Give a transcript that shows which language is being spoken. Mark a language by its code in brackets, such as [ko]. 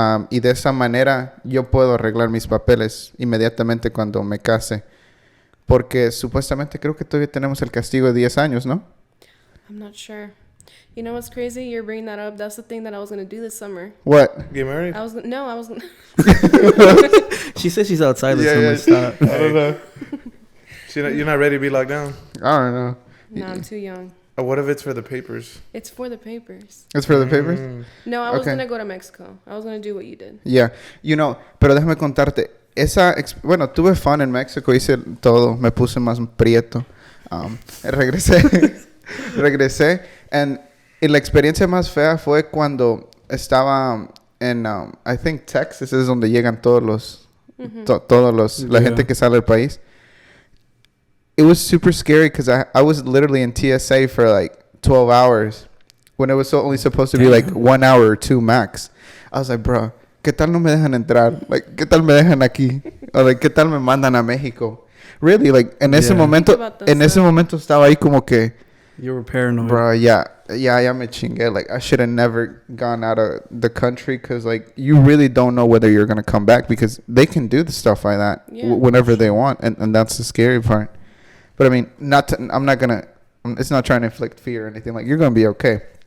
[es] Y de esa manera yo puedo arreglar mis papeles inmediatamente cuando me case. Porque supuestamente creo que todavía tenemos el castigo de 10 años, ¿no? [en] I'm not sure. You know what's crazy? You're bringing that up. That's the thing that I was going to do this summer. What? Get married? I was gonna She says she's outside. Yeah, Yeah, stop. I don't know. You're not ready to be locked down? I don't know. No, I'm too young. What if it's for the papers? It's for the papers. It's for the papers? No, I was Okay. going to go to Mexico. I was going to do what you did. Yeah. You know, [es] pero déjame contarte. Bueno, tuve fun en México. Hice todo. Me puse más prieto. Regresé. Y la experiencia más fea fue cuando estaba en, [en] I think [es] Texas es donde llegan todos los, la gente que sale del país. [en] It was super scary because I was literally in TSA for like 12 hours when it was only supposed to be like 1 hour or 2 max. I was like, bro, [es] ¿qué tal no me dejan entrar? Like, ¿qué tal me dejan aquí? [en] Or like, [es] ¿qué tal me mandan a México? [en] Really, like, [es] en ese [en] Yeah. [es] momento, [en] Think about those [es] en ese [en] stuff. [es] momento estaba ahí como que, [en] You were paranoid. [es] bro, ya me chingué. [en] Like, I should have never gone out of the country, because like, you really don't know whether you're gonna come back, because they can do the stuff like that Yeah. whenever they want, and that's the scary part. But I mean, it's not trying to inflict fear or anything. Like, you're gonna be okay.